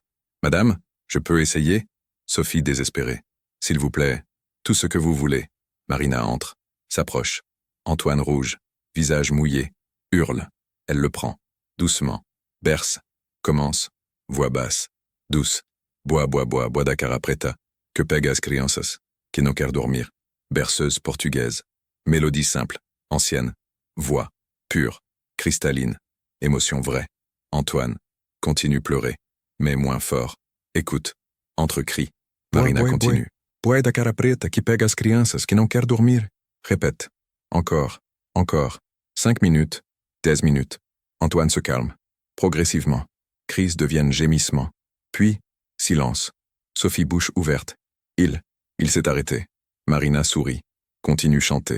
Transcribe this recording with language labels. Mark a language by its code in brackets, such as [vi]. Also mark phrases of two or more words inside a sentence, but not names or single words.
[fr] Madame, je peux essayer? Sophie désespérée. S'il vous plaît, tout ce que vous voulez. Marina entre. S'approche. Antoine rouge. Visage mouillé. Hurle. Elle le prend. Doucement. Berce. Commence. Voix basse. Douce. [pt] Bois da cara preta. Que pegas crianças. Que no quer dormir. [fr] Berceuse portugaise. Mélodie simple. Ancienne. Voix. Pure. Cristalline. Émotion vraie. Antoine. Continue pleurer. Mais moins fort. Écoute. Entre cris. Marina continue. [pt] Bois da cara preta que pega as crianças que não quer dormir. [fr] Répète. Encore. Encore. 5 minutes. 10 minutes. Antoine se calme. Progressivement. Cris deviennent gémissements. Puis, silence. Sophie bouche ouverte. Il s'est arrêté. Marina sourit. Continue chanter.